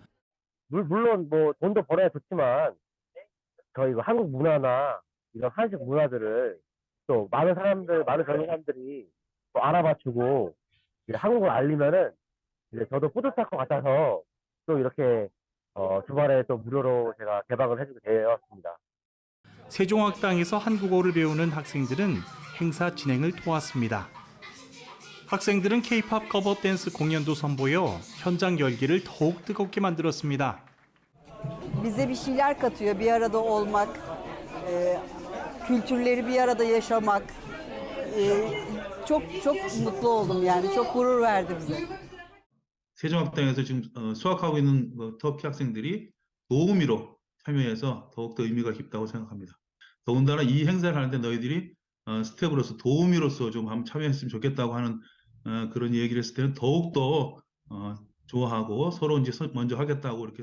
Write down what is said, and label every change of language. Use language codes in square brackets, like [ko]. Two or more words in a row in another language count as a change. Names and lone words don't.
[ko] 물론 뭐 돈도 벌어야 좋지만 저희 한국 문화나 이런 한식 문화들을 또 많은 사람들, 많은 젊은 사람들이 또 알아봐주고 한국을 알리면은 이제 저도 뿌듯할 것 같아서 또 이렇게 주말에 또 무료로 제가 개방을 해주게 되었습니다. 세종학당에서 한국어를 배우는 학생들은 행사 진행을 도왔습니다. 학생들은 K-pop 커버 댄스 공연도 선보여 현장 열기를 더욱 뜨겁게 만들었습니다. [tr] Bize bir şeyler katıyor, bir arada olmak, kültürleri bir arada yaşamak. Çok mutlu oldum yani, çok gurur verdi bize. [ko] 세종학당에서 지금 수학하고 있는 터키 학생들이 도우미로 참여해서 더욱더 의미가 깊다고 생각합니다. 더군다나 이 행사를 하는데 너희들이 스텝으로서 도우미로서 좀 한번 참여했으면 좋겠다고 하는 그런 얘기를 했을 때는 더욱더 좋아하고 서로 이제 먼저 하겠다고 이렇게